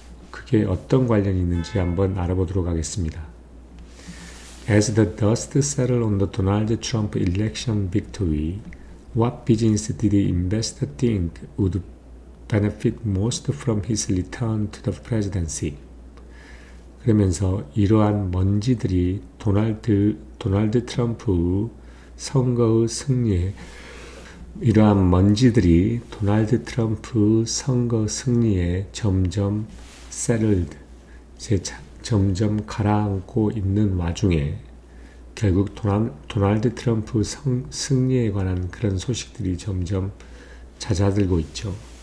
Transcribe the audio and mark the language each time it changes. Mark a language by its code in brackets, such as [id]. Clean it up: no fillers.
[ko] 그게 어떤 관련이 있는지 한번 알아보도록 하겠습니다. [en] As the dust settled on the Donald Trump election victory, what business did the investor think would benefit most from his return to the presidency? [ko] 그러면서 이러한 먼지들이 도널드 트럼프 선거의 승리에 이러한 먼지들이 도널드 트럼프 선거 승리에 점점 settled, 점점 가라앉고 있는 와중에 결국 도널드 트럼프 승리에 관한 그런 소식들이 점점 잦아들고 있죠.